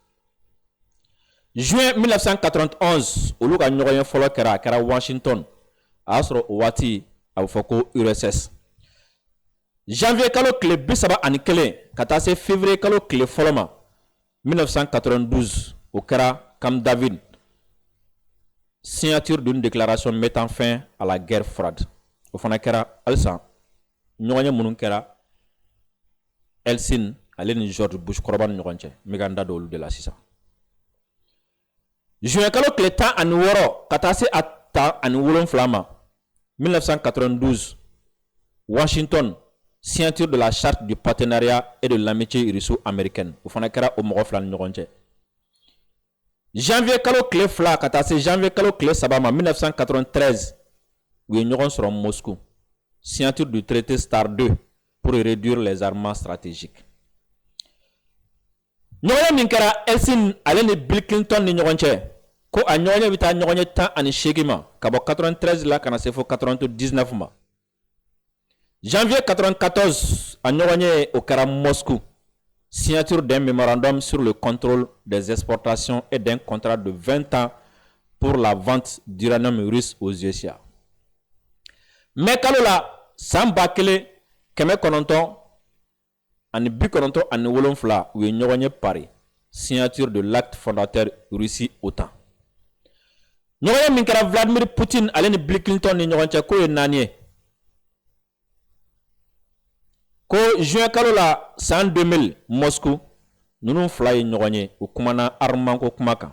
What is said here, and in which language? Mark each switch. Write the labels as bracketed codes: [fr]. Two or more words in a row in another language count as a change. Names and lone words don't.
[bm] Juin 1991 olu ka ɲɔgɔnye fɔlɔ kɛra a kɛra Washington a y'a sɔrɔ o waati a bɛ fɔ ko URSS. Janvier kalo tile 31 ka taa se février kalo tile fɔlɔ ma 1992 o kɛra Camp David, [fr] signature d'une déclaration mettant fin à la guerre froide. [bm] O fana kɛra halisa ɲɔgɔnye minnu kɛra Eltsine ale ni George Bush kɔrɔba ni ɲɔgɔn cɛ n bɛ ka n da don olu de la sisan. Juin kalo tile 16 ka taa se a 17 ma 1992 Washington, [fr] signature de la charte du partenariat et de l'amitié russo-américaine. [bm] O fana kɛra o mɔgɔ fila ni ɲɔgɔn cɛ. Janvier kalo tile 2 ka taa se janvier kalo tile 3 ma 1993 u ye ɲɔgɔn sɔrɔ Moscou, [fr] signature du traité START 2 pour réduire les armements stratégiques. [bm] ɲɔgɔnye min kɛra Eltsine ale ni Bill Clinton ni ɲɔgɔn cɛ ko a ɲɔgɔnye bɛ taa ɲɔgɔnye 18 ma ka bɔ 93 la ka na se fo 99 ma. Janvier 94 a ɲɔgɔnye o kɛra Moscou, [fr] signature d'un mémorandum sur le contrôle des exportations et d'un contrat de 20 ans pour la vente d'uranium russe aux USA. [bm] Mais kalo la san 1997 u ye ɲɔgɔnye pari, [fr] signature de l'acte fondateur Russie-OTAN. [bm] ɲɔgɔnye min kɛra Vladimir Poutine ale ni Bill Clinton ni ɲɔgɔn cɛ k'o ye 4 ye. Ko juin kalo la san 2000 Moscou ninnu fila ye ɲɔgɔn ye u kumana armement ko kuma kan.